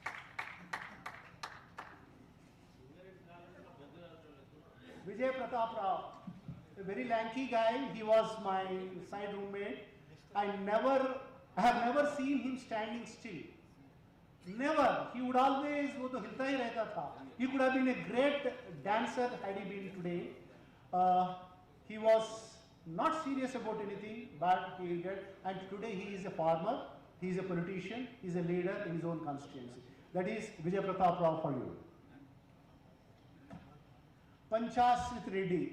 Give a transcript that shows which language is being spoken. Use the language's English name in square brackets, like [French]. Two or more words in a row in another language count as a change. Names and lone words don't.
[English] Vijay Pratap Rao, a very lanky guy. He was my side roommate. I have never seen him standing still. Never. He would always [Hindi] वो तो हिलता ही रहता था. [English] He could have been a great dancer had he been today. He was not serious about anything, but he did. And today he is a farmer, he is a politician, he is a leader in his own constituency. That is Vijay Pratap Rao for you. Panchasrit Reddy.